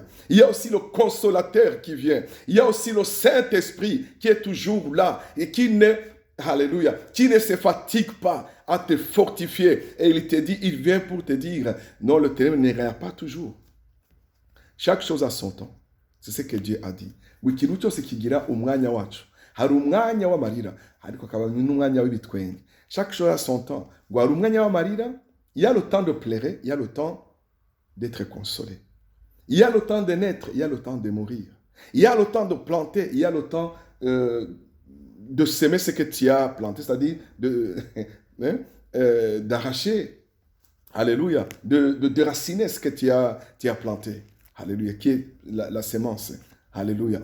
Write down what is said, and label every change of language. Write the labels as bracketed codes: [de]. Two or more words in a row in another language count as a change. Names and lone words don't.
[fr] Il y a aussi le consolateur qui vient. Il y a aussi le Saint-Esprit qui est toujours là et qui ne se fatigue pas à te fortifier. Et il te dit, il vient pour te dire, non, le ténèbre ne régnera pas toujours. Chaque chose a son temps. C'est ce que Dieu a dit. [rw] Ikintu cyose kigira umwanya wacu. Hari umwanya w'amarira, ariko hakaba n'umwanya w'ibitwenge. [fr] Chaque chose a son temps. [rw] Hari umwanya w'amarira, [fr] il y a le temps de pleurer, il y a le temps d'être consolé. Il y a le temps de naître, il y a le temps de mourir. Il y a le temps de planter, il y a le temps de s'aimer ce que tu as planté, c'est-à-dire d'arracher, alléluia, de déraciner ce que tu as planté, alléluia, qui est la sémence, alléluia.